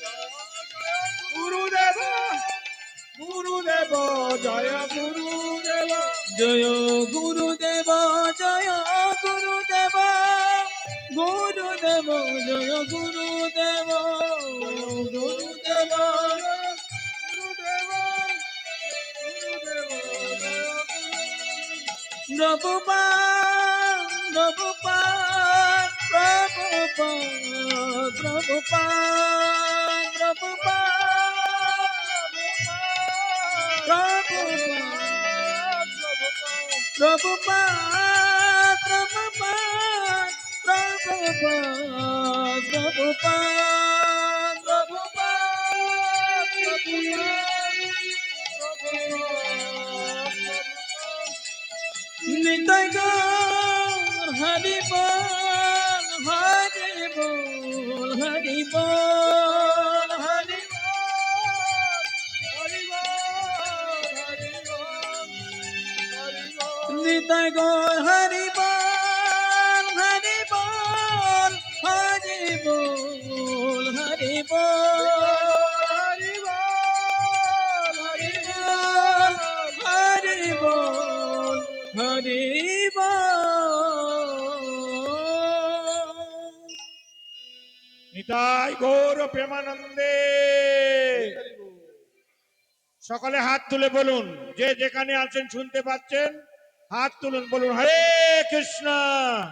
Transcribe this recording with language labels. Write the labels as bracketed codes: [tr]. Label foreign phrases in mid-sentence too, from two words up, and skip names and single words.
[bn] গুরুদেব গুরুদেব জয় গুরুদেব। জয় গুরুদেব, জয় গুরুদেব, গুরুদেব জয় গুরুদেব, গুরুদেব Prabhupada, Prabhupada, Prabhupada, Prabhupada, Prabhupada, Prabhupada, Prabhupada, Prabhupada, Prabhupada, নিতাই গৌর হরি বল, হরি বল, হরি বল, হরি নিতাই গৌর হরি বল, হরি বল, হরি বল, হরি বল, হরি বল, হরি বল. নিতাই গৌর প্রেমানন্দে। সকলে হাত তুলে বলুন, যে যেখানে আছেন শুনতে পাচ্ছেন, হাত তুলুন, বলুন হরে কৃষ্ণ।